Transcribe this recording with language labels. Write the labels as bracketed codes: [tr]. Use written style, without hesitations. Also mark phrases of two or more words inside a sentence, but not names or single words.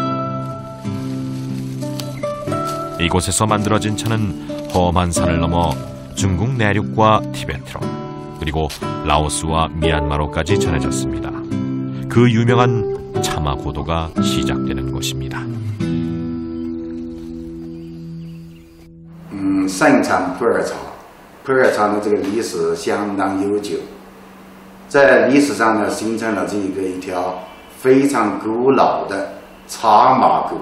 [ko] 이곳에서 만들어진 차는 험한 산을 넘어 중국 내륙과 티베트로 그리고 라오스와 미얀마로까지 전해졌습니다. 그 유명한 차마 고도가 시작되는 곳입니다. [zh] 盛产普洱茶，普洱茶的这个历史相当悠久。在历史上呢，形成了一条非常古老的茶马古